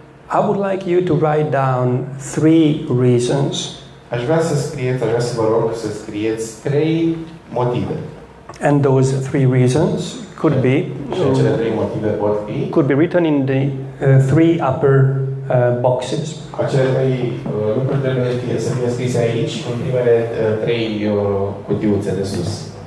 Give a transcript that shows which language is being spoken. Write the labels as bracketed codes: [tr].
[en] I would like you to write down 3 reasons. [ro] Aș vrea să vă rog să scrieți 3 motive. [en] And those 3 reasons could be [ro] Cele 3 motive pot fi [en] could be written in the 3 upper boxes. [ro] acele 3 lucruri trebuie să fie scrise aici, în primele 3 cutiuțe de sus.